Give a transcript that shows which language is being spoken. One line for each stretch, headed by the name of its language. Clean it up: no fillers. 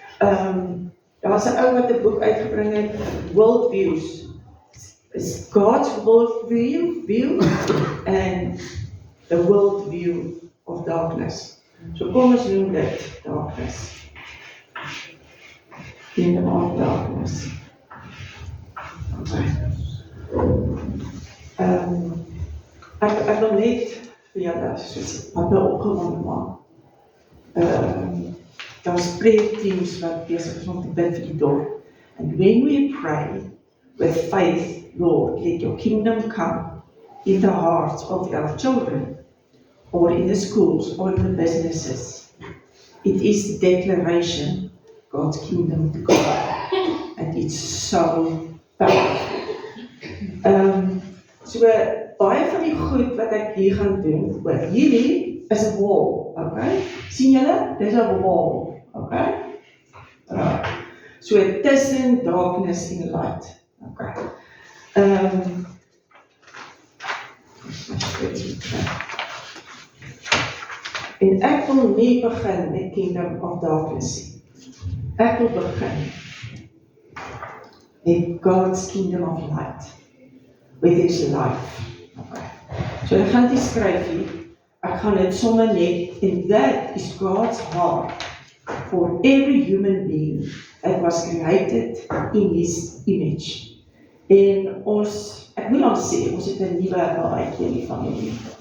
Afrikaans: Daar's 'n ou wat 'n boek uitgebring het, Worldviews.
English: It's God's worldview and the worldview of darkness.
Afrikaans: So kom ons noem dit darkness.
English: Kingdom of darkness. Okay.
Afrikaans: Ek wil net vir julle soos wat my opgewonde maak. Daar's
English: prayer teams
Afrikaans: wat besig is om te bid vir die dorp.
English: And when we pray with faith, Lord, let your kingdom come in the hearts of our children, or in the schools, or in the businesses. It is the declaration God's kingdom to come. And it's so powerful.
Afrikaans: So baie van die goed wat ek hier gaan doen, hierdie is 'n wall, okay? Sien julle? Dis 'n wall, okay? Right. So tussen darkness en light, okay? En ek wil nie begin met Kingdom of Darkness nie. Ek wil begin met
English: God's Kingdom of Light, with His life. Okay.
Afrikaans: So ek gaan dit skryf hier, ek gaan dit sommer net,
English: and that is God's heart for every human being that was created in His image.
Afrikaans: En ons, ek moet al sê, ons het 'n nuwe baadjie in die familie.